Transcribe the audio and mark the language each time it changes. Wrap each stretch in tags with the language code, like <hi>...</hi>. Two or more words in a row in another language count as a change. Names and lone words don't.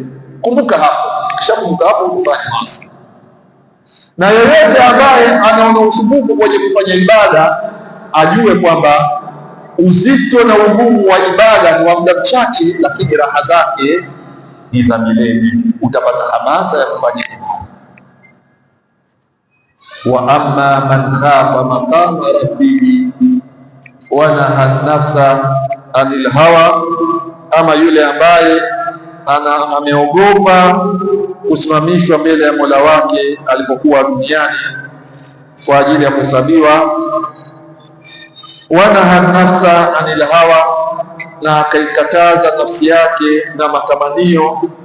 <sw>Kumbuka hapo, kisha kumbuka hapo utafanya maasi. Na yoyote ambaye anaona usumbufu kwenye kufanya ibada ajue kwamba uzito na ugumu wa ibada ni wa muda mchache, lakini raha zake ni za milele. Utapata hamasa ya kufanya ibada.</sw> <ar>وأما من خاف مقام ربه ونهى نفس عن الهوى,</ar> <sw>ama yule ambaye ameogopa kusimamishwa mbele ya Mola wake alipokuwa duniani kwa ajili ya kuhesabiwa.</sw> <ar>ونهى نفس عن الهوى,</ar> <sw>na akaikataza nafsi yake na matamanio.</sw>